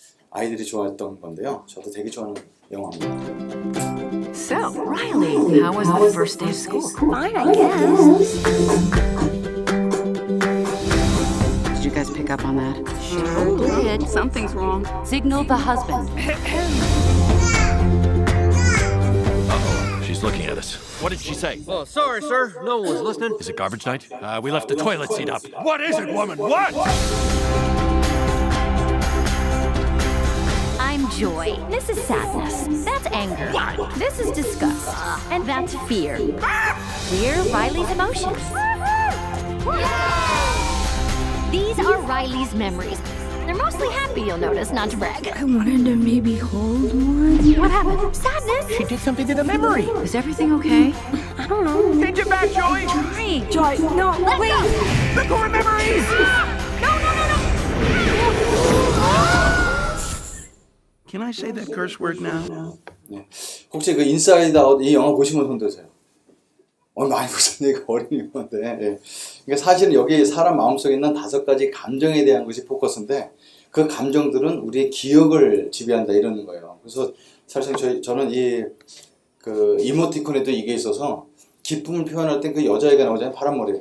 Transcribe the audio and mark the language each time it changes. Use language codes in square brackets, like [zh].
[ko] 아이들이 좋아했던 건데요. 저도 되게 좋아하는 영화입니다. [en] So, Riley, how was the first day of school? Fine, I guess. Did you guys pick up on that? Sure did. Something's wrong. Signal the husband. She's looking at us. What did she say? Oh, sorry, sir. No one was listening. Is it garbage night? We left the toilet seat up. What is it, woman? What? I'm joy. This is sadness. That's anger. This is disgust. And that's fear. We're Riley's emotions. These are Riley's memories. They're mostly happy, you'll notice, not to brag. I wanted to maybe hold one. What happened? Sadness? She did something to the memory. Is everything okay? I don't know. Take it back, Joey. Right. Joy, no, Let wait. go. Let go of memories. Can I say that curse word now? [ko] 네. 혹시 그 인사이드 아웃 이 영화 보신 분 손 드세요? 많이 보셨네요. 이거 어린 영화인데. 예. 그러니까 사실은 여기 사람 마음속에 있는 5가지 감정에 대한 것이 포커스인데 그 감정들은 우리의 기억을 지배한다 이러는 거예요. 그래서 사실 저는 그 이모티콘에도 이게 있어서 기쁨을 표현할 때 그 여자애가 나오잖아요. 파란 머리.